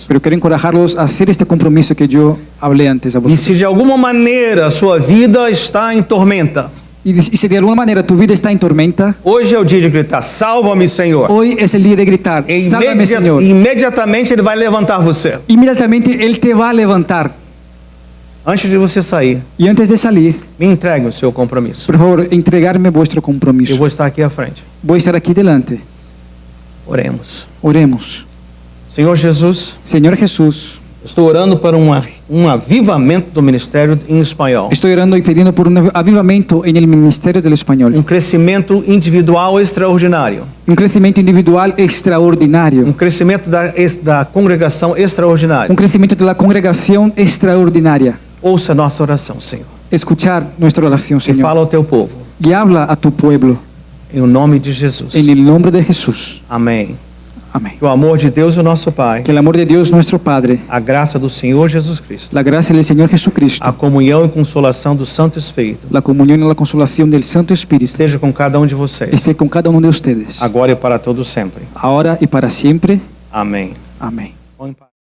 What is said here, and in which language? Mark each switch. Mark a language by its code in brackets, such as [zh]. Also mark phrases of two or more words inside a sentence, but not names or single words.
[es] pero quiero encorajarlos a hacer este compromiso que yo hablé antes a [pt] E [es] vosotros. [pt] se de alguma maneira a sua vida está em tormenta, [es] Y si de alguna manera tu vida está en tormenta, [pt] hoje é o dia de gritar: salva-me, Senhor. [es] hoy es el día de gritar, sálvame, Señor. [pt] Imediatamente Ele vai levantar você. [es] Inmediatamente Él te va a levantar. [pt] Antes de você sair, [es] Y antes de salir, [pt] me entregue o seu compromisso. [es] por favor, entregarme vuestro [pt] Eu [es] compromiso. [pt] vou estar aqui à frente. [es] Voy a estar aquí delante. [pt] Oremos. [es] Oremos. [pt] Senhor Jesus, [es] Señor Jesús, [pt] estou orando para um avivamento do ministério em espanhol. [es] estoy orando y pidiendo por un avivamiento en el ministerio del español. [pt] Um crescimento individual extraordinário. [es] Un crecimiento individual extraordinario. [pt] Um crescimento da congregação extraordinário. [es] Un crecimiento de la congregación extraordinaria. [pt] Ouça a nossa oração, Senhor. [es] Escuchar nuestra oración, [pt] E [es] Señor. [pt] fala ao teu povo. [es] Y habla a tu pueblo [pt] Em nome de Jesus. [es] en el nombre de Jesús. [pt] Amém. [es] Amén. [pt] Que o amor de Deus, o nosso Pai, [es] Que el amor de Dios nuestro Padre, [pt] a graça do Senhor Jesus Cristo, [es] la gracia del Señor Jesucristo, [pt] a comunhão e consolação do Santo Espírito [es] la comunión y la consolación del Santo Espíritu [pt] esteja com cada um de vocês, [es] esté con cada uno de ustedes, [pt] agora e para todo sempre. [es] ahora y para siempre. [pt] Amém. [es] Amén. [pt] Põe em paz.